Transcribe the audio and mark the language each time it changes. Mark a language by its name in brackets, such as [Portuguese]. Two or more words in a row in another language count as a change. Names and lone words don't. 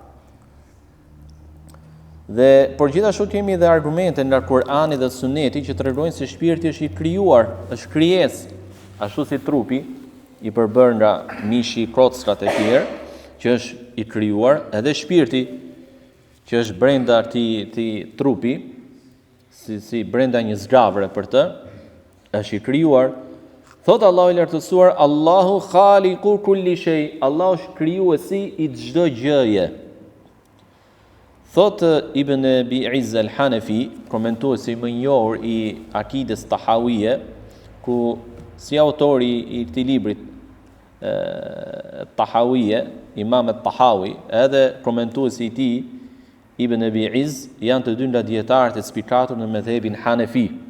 [Albanian] Dhe por gjithashtu kemi edhe argumente nga Kur'ani dhe Suneti që tregojnë se shpirti është i krijuar, është krijesë, ashtu si trupi i përbërë nga mishi, kockat e tjerë, që është i krijuar, edhe shpirti që është brenda këtij trupi, si brenda një zgavre për të, është i krijuar. Thot Allahu i lartësuar, [Arabic] الله خالق كل شيء, [Albanian] Allahu është krijuesi i çdo gjëje. Thot Ibn Abi Izz al-Hanafi, komentuesi më i njohur i akides tahawije, ku si autori i këtij librit tahawije, Imam al-Tahawi, edhe komentuesi i tij Ibn Abi Izz, janë të dy nga dietarët e spikatur në mëdhëbin Hanafi.